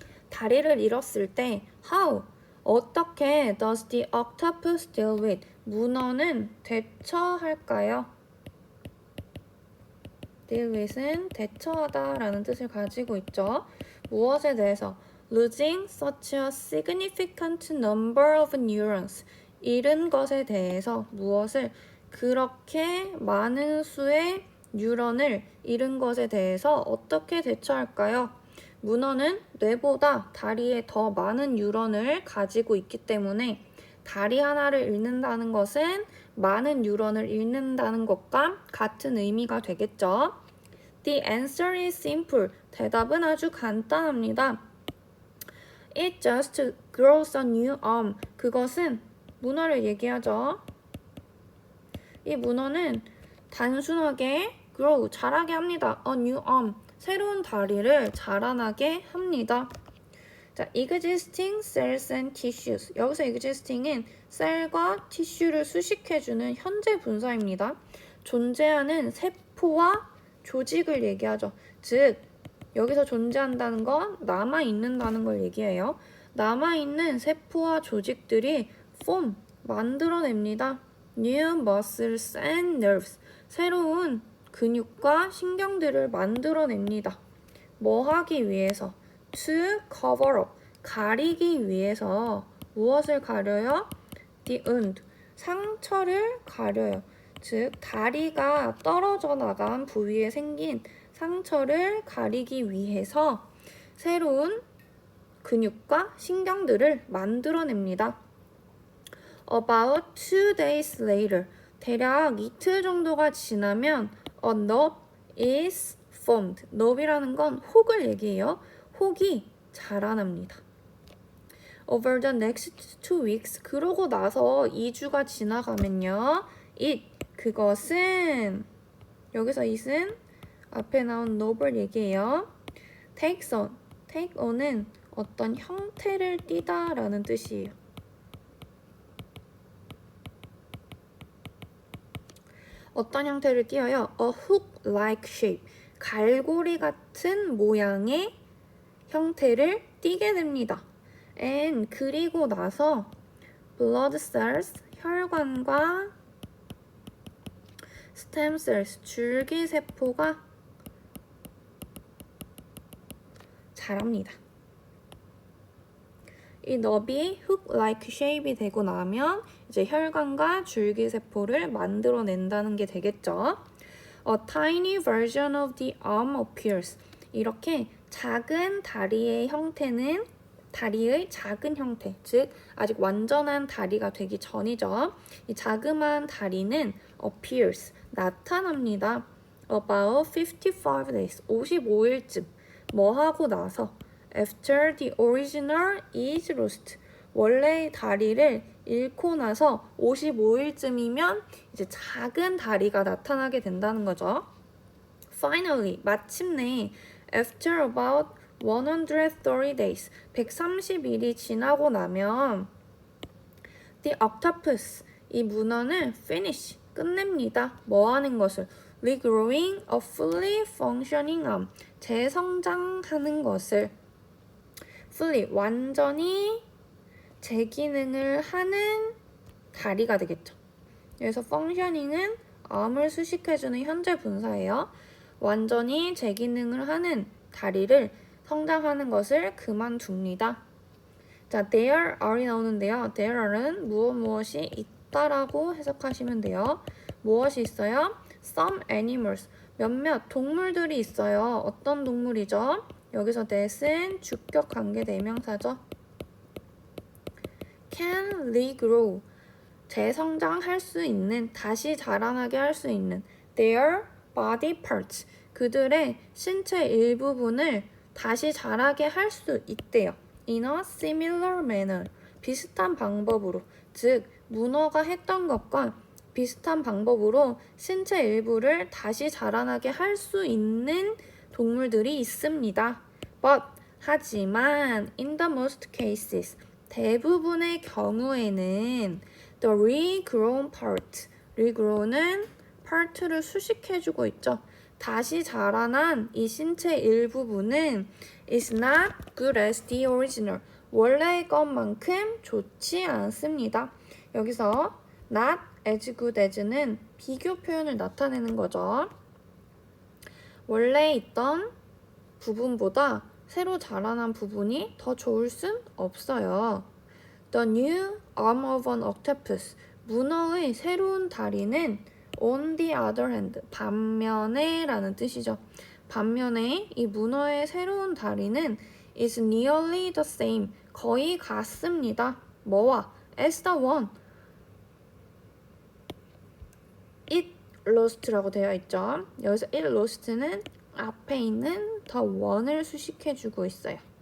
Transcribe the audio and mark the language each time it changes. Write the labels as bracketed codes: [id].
[ko] 다리를 잃었을 때 [en] how, [ko] 어떻게 [en] does the octopus deal with, [ko] 문어는 대처할까요? deal with은 대처하다 라는 뜻을 가지고 있죠. 무엇에 대해서? [en] losing such a significant number of neurons, [ko] 잃은 것에 대해서 무엇을 그렇게 많은 수의 뉴런을 잃은 것에 대해서 어떻게 대처할까요? 문어는 뇌보다 다리에 더 많은 뉴런을 가지고 있기 때문에 다리 하나를 잃는다는 것은 많은 뉴런을 잃는다는 것과 같은 의미가 되겠죠. [en] The answer is simple. [ko] 대답은 아주 간단합니다. [en] It just grows a new arm. [ko] 그것은 문어를 얘기하죠. 이 문어는 단순하게 [en] grow, [ko] 자라게 합니다. [en] A new arm, [ko] 새로운 다리를 자라나게 합니다. 자, [en] existing cells and tissues. [ko] 여기서 existing은 셀과 티슈를 수식해주는 현재 분사입니다. 존재하는 세포와 조직을 얘기하죠. 즉, 여기서 존재한다는 건 남아있는다는 걸 얘기해요. 남아있는 세포와 조직들이 [en] form, [ko] 만들어냅니다. [en] New muscles and nerves. [ko] 새로운 근육과 신경들을 만들어냅니다. 뭐 하기 위해서? [en] To cover up. [ko] 가리기 위해서. 무엇을 가려요? [en] The wound. [ko] 상처를 가려요. 즉, 다리가 떨어져 나간 부위에 생긴 상처를 가리기 위해서 새로운 근육과 신경들을 만들어냅니다. [en] About 2 days later, [ko] 대략 이틀 정도가 지나면 [en] a knob is formed. [ko] knob이라는 건 혹을 얘기해요. 혹이 자라납니다. [en] Over the next 2 weeks, [ko] 그러고 나서 2주가 지나가면요. [en] it, [ko] 그것은, 여기서 it은 앞에 나온 knob을 얘기해요. [en] takes on, take on [ko] 은 어떤 형태를 띠다 라는 뜻이에요. 어떤 형태를 띄어요? [en] A hook-like shape. [ko] 갈고리 같은 모양의 형태를 띠게 됩니다. [en] And [ko] 그리고 나서 [en] blood cells, [ko] 혈관과 [en] stem cells, [ko] 줄기세포가 자랍니다. 이 너비 [en] hook-like shape [ko] 이 되고 나면 이제 혈관과 줄기세포를 만들어낸다는 게 되겠죠. [en] A tiny version of the arm appears. [ko] 이렇게 작은 다리의 형태는 다리의 작은 형태, 즉 아직 완전한 다리가 되기 전이죠. 이 자그마한 다리는 [en] appears, [ko] 나타납니다. [en] About 55 days, [ko] 55일쯤. 뭐 하고 나서? [en] After the original is lost. [ko] 원래의 다리를 잃고 나서 55일쯤이면 이제 작은 다리가 나타나게 된다는 거죠. [en] Finally, [ko] 마침내 [en] after about 130 days, [ko] 130일이 지나고 나면 [en] the octopus, [ko] 이 문어는 [en] finish, [ko] 끝냅니다. 뭐 하는 것을? [en] regrowing a fully functioning arm, [ko] 재성장하는 것을. [en] fully, [ko] 완전히 재기능을 하는 다리가 되겠죠. 그래서 functioning은 arm을 수식해주는 현재 분사예요. 완전히 재기능을 하는 다리를 성장하는 것을 그만둡니다. 자, [en] there are [ko] 이 나오는데요. [en] there are는 [ko] 무엇이 있다라고 해석하시면 돼요. 무엇이 있어요? [en] Some animals, [ko] 몇몇 동물들이 있어요. 어떤 동물이죠? 여기서 that은 주격 관계 대명사죠. [en] can regrow, [ko] 재성장할 수 있는, 다시 자라나게 할 수 있는 [en] their body parts, [ko] 그들의 신체 일부분을 다시 자라게 할 수 있대요. [en] In a similar manner, [ko] 비슷한 방법으로, 즉 문어가 했던 것과 비슷한 방법으로 신체 일부를 다시 자라나게 할 수 있는 동물들이 있습니다. [en] But, [ko] 하지만 [en] in the most cases, [ko] 대부분의 경우에는 [en] the regrown part, regrow는 part를 [ko] 수식해주고 있죠. 다시 자라난 이 신체 일부분은 [en] is not good as the original, [ko] 원래의 것만큼 좋지 않습니다. 여기서 [en] not as good as는 [ko] 비교 표현을 나타내는 거죠. 원래 있던 부분보다 새로 자라난 부분이 더 좋을 순 없어요. [en] The new arm of an octopus. [ko] 문어의 새로운 다리는 [en] on the other hand. [ko] 반면에 라는 뜻이죠. 반면에 이 문어의 새로운 다리는 [en] is nearly the same. [ko] 거의 같습니다. 뭐와? [en] as the one. it lost라고 [ko] 되어 있죠. 여기서 [en] it lost는 [ko] 앞에 있는 [en] the one을 [ko] 수식해주고 있어요.